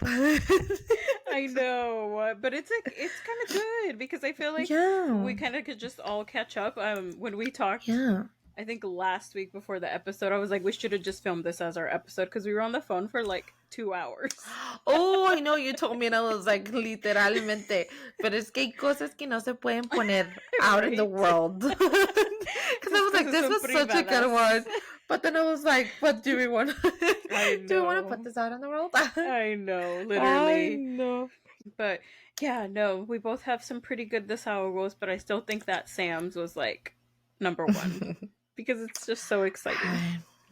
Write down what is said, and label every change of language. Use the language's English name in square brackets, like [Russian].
[English] I know, but it's kind of good because I feel like we kind of could just all catch up. When we talked, I think last week before the episode, I was like, we should have just filmed this as our episode because we were on the phone for like 2 hours. Oh, I know, you told me, and I was like, [Spanish] literalmente. Pero es que hay cosas que no se pueden poner [English] out in the world. Because I was like, this was such a good one. But then I was like, what do we want? Do we want to put this out in the world? I know, literally. I know. But yeah, no, we both have some pretty good This How It Goes, but I still think that Sam's was like number 1 because it's just so exciting.